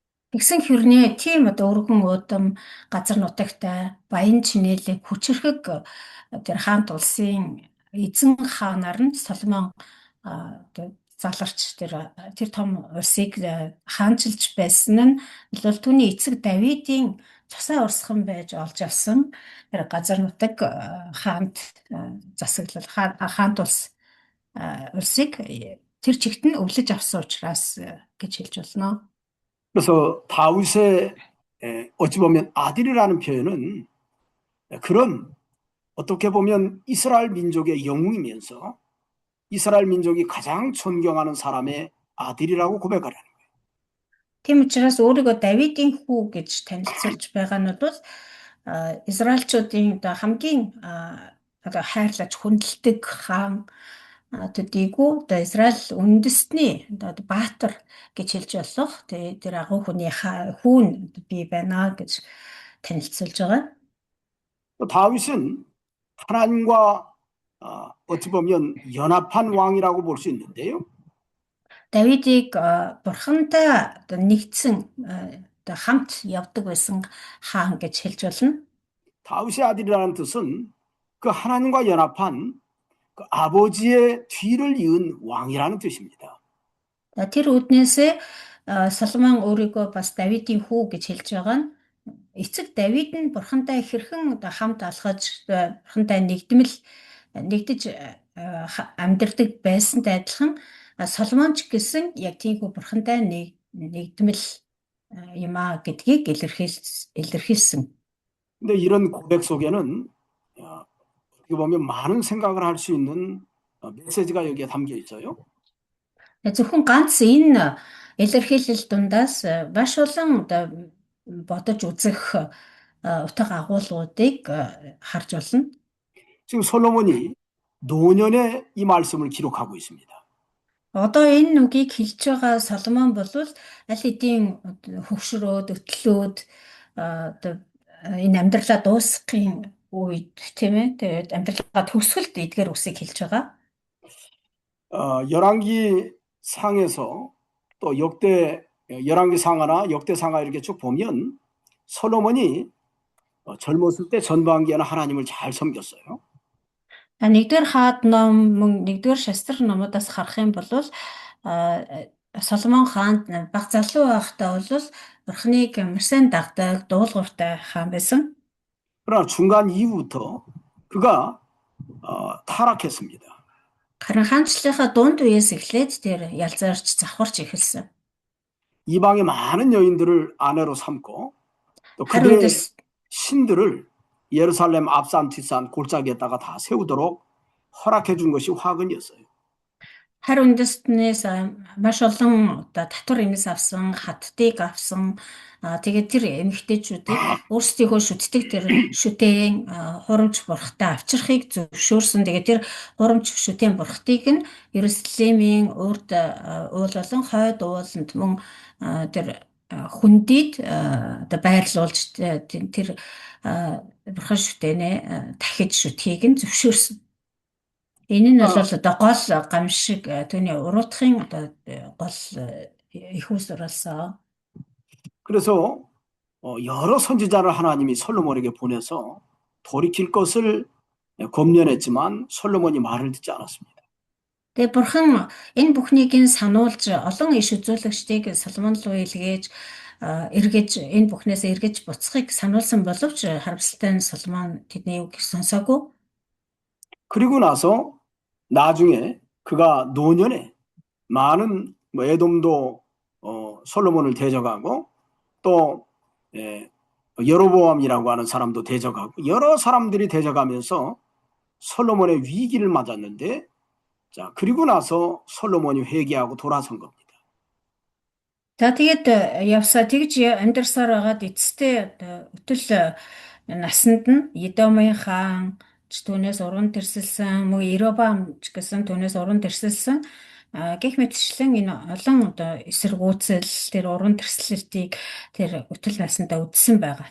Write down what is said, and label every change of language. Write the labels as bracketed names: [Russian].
[Mongolian] Тэгсэн хэрнээ тийм одоо өргөн удам газар нутагтай баян чинээлэг хүчрхэг тэр хаант улсын эзэн хаанаар нь Соломон одоо заларч тэр том улсыг хаанчилж байсан нь бол түүний эцэг Давидын цусаа урсган байж олж авсан тэр газар нутаг хаант засаглал хаант улсыг тэр чигт нь өвлөж авсан учраас гэж хэлж болно. [Korean] 그래서 다윗의 어찌 보면 아들이라는 표현은 그런 어떻게 보면 이스라엘 민족의 영웅이면서 이스라엘 민족이 가장 존경하는 사람의 아들이라고 고백하라는 거예요. [Mongolian] Тийм учраас өөрийгөө Давидын хүү гэж танилцуулж байгаа нь бол Израильчуудын одоо хамгийн одоо хайрлаж хүндэлдэг хаан төдийгүй одоо Израиль үндэстний одоо баатар гэж хэлж болох тэр агуу хүний хүүн бий байна гэж танилцуулж байгаа. [Korean] 다윗은 하나님과 어찌 보면 연합한 왕이라고 볼 수 있는데요. [Mongolian] Давидыг бурхантай одоо нэгдсэн одоо хамт явдаг байсан хаан гэж хэлж болно. [Korean] 다윗의 아들이라는 뜻은 그 하나님과 연합한 그 아버지의 뒤를 이은 왕이라는 뜻입니다. [Mongolian] Тэр үднээсээ Соломон өөрийгөө бас Давидын хүү гэж хэлж байгаа нь эцэг Давид нь бурхантай хэрхэн одоо хамт алхаж бурхантай нэгдэж амьдардаг байсантай адилхан Соломон ч гэсэн яг тиймгүй бурхантай нэгдмэл юм а гэдгийг илэрхийлсэн. [Korean] 근데 이런 고백 속에는 어떻게 보면 많은 생각을 할 수 있는 메시지가 여기에 담겨 있어요. [Mongolian] Зөвхөн ганц энэ илэрхийлэл дундаас маш олон одоо бодож үзэх утга агуулгуудыг харж болно. [Korean] 지금 솔로몬이 노년에 이 말씀을 기록하고 있습니다. [Mongolian] Одоо энэ үгийг хэлж байгаа Соломон бол аль хэдийн хөгшрөөд, өтлөөд одоо энэ амьдралаа дуусгахын үед тийм ээ. Тэгээд амьдралаа төгсгөлд эдгээр үсийг хэлж байгаа. [Korean] 열왕기 상에서 또 열왕기 상하나 역대 상하 이렇게 쭉 보면 솔로몬이 젊었을 때 전반기에는 하나님을 잘 섬겼어요. [Mongolian] Нэгдүгээр хаад ном мөн нэгдүгээр шастрын номуудаас харах юм бол Соломон хаанд баг залуу байхдаа бол Бурхныг маш сайн дагдаг, дуулууртай хаан байсан. [Korean] 그러나 중간 이후부터 그가 타락했습니다. [Mongolian] Харин хаанчлалынхаа дунд үеэс эхлээд тэр ялзаарч завхарч эхэлсэн. [Korean] 이방의 많은 여인들을 아내로 삼고 또 하루 그들의 됐- 신들을 예루살렘 앞산 뒷산 골짜기에다가 다 세우도록 허락해 준 것이 화근이었어요. [Mongolian] Харь үндэстнээс маш олон одоо татвар эмээс авсан, хаттыг авсан. Тэгээд тэр эмэгтэйчүүдийг өөрсдийнхөө шүтдэг тэр шүтээн хурамч бурхтай авчрахыг зөвшөөрсөн. Тэгээд тэр хурамч шүтээн бурхтыг нь Иерусалимийн урд уул болон хойд ууланд мөн тэр хүндийд одоо байрлуулж тэр бурхан шүтэнэ дахиж шүтхийг нь зөвшөөрсөн. Энэ нь бол одоо гол гамшиг түүний уруудахын одоо гол их ус оролцоо. [Korean] 그래서 여러 선지자를 하나님이 솔로몬에게 보내서 돌이킬 것을 권면했지만 솔로몬이 말을 듣지 않았습니다. [Mongolian] Тэгээ бурхан энэ бүхнийг нь сануулж олон иш үзүүлэгчдийг Соломон руу илгээж энэ бүхнээс эргэж буцахыг сануулсан боловч харамсалтай нь Соломон тэдний үгийг сонсоогүй. [Korean] 그리고 나서 나중에 그가 노년에 많은 에돔도 솔로몬을 대적하고 또 여로보암이라고 하는 사람도 대적하고 여러 사람들이 대적하면서 솔로몬의 위기를 맞았는데 자 그리고 나서 솔로몬이 회개하고 돌아선 겁니다. [Mongolian] За тэгээд явсаа тэгж амьдарсаар байгаад эцэстээ өтөл насанд нь Едомын хаан ч түүнээс уран тэрсэлсэн, мөн Иробам ч гэсэн түүнээс уран тэрсэлсэн гэх мэтчлэн энэ олон одоо эсэргүүцэл тэр уран тэрслэлтийг тэр өтөл насандаа үдсэн байгаа.